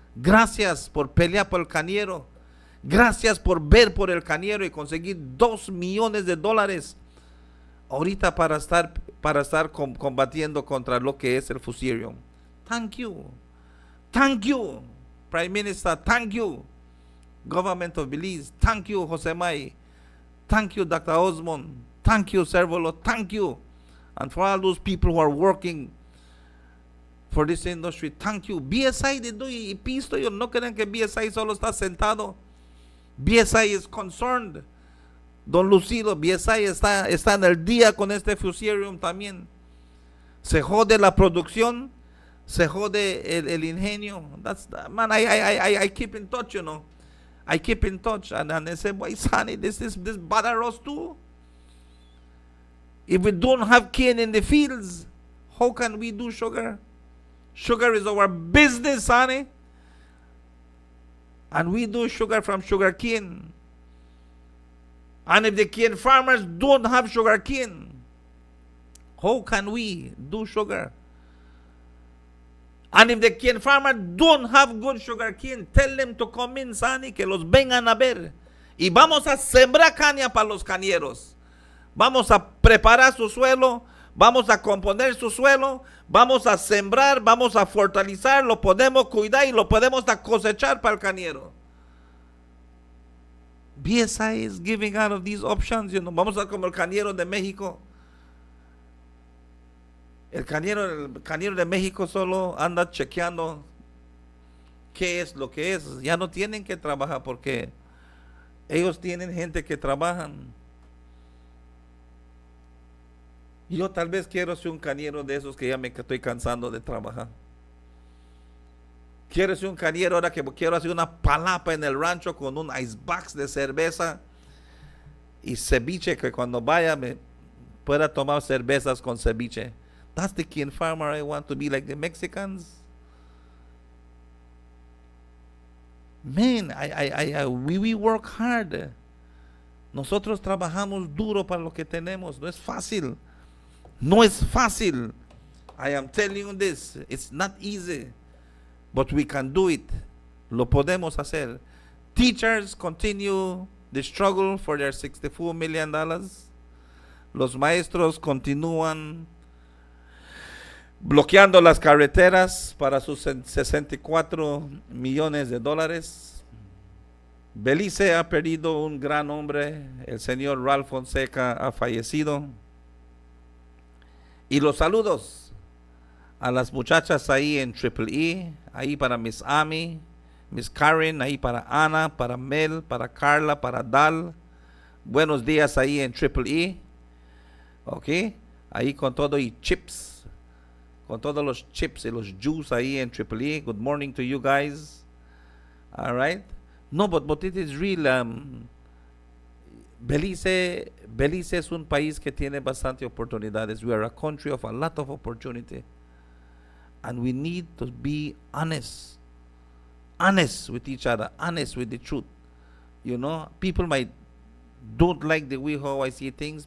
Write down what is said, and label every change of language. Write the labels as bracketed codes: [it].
[es] Gracias por pelear por el cañero. Gracias por ver por el cañero y conseguir $2 millones ahorita para estar combatiendo contra lo que es el fusarium. [en] Thank you. Thank you, Prime Minister. Thank you, Government of Belize. Thank you, Jose May. Thank you, Dr. Osmond. Thank you, Servolo. Thank you. And for all those people who are working for this industry. Thank you. [es] BSI, y pisto, yo no crean que BSI solo está sentado. [en] BSI is concerned. [es] Don Lucido, BSI está en el día con este fusarium también. Se jode la producción, se jode el ingenio. [en] That's man, I keep in touch, you know. I keep in touch, and they say, "Why, Sonny, this bother us too. If we don't have cane in the fields, how can we do sugar? Sugar is our business, Sonny, and we do sugar from sugar cane. And if the cane farmers don't have sugar cane, how can we do sugar? And if the cane farmers don't have good sugar cane, tell them to come in, Sonny, [es] que los vengan a ver. Y vamos a sembrar caña para los cañeros. Vamos a preparar su suelo, vamos a componer su suelo, vamos a sembrar, vamos a fortalecer, lo podemos cuidar y lo podemos cosechar para el cañero. [en] BSI is giving out of these options, you know. [es] Vamos a como el cañero de México. El cañero de México solo anda chequeando qué es lo que es. Ya no tienen que trabajar porque ellos tienen gente que trabajan. Yo tal vez quiero ser un cañero de esos que ya me estoy cansando de trabajar. Quiero ser un cañero ahora que quiero hacer una palapa en el rancho con un icebox de cerveza y ceviche, que cuando vaya me pueda tomar cervezas con ceviche. [en] That's the cane farmer I want to be, like the Mexicans. Man, we work hard. [es] Nosotros trabajamos duro para lo que tenemos. No es fácil. No es fácil. [en] I am telling you this. It's not easy. But we can do it. [es] Lo podemos hacer. [en] Teachers continue the struggle for their $64 million. [es] Los maestros continúan bloqueando las carreteras para sus $64 millones. Belice ha perdido un gran hombre. El señor Ralph Fonseca ha fallecido. Y los saludos a las muchachas ahí en Triple E, ahí para Miss Amy, Miss Karen, ahí para Ana, para Mel, para Carla, para Dal. Buenos días ahí en Triple E. Ok, ahí con todo y chips, con todos los chips y los juice ahí en Triple E. [en] Good morning to you guys. All right. No, but it is real. [es] Belize es un país que tiene bastante oportunidades. [en] We are a country of a lot of opportunity. And we need to be honest with each other, honest with the truth. You know, people might don't like the way how I see things.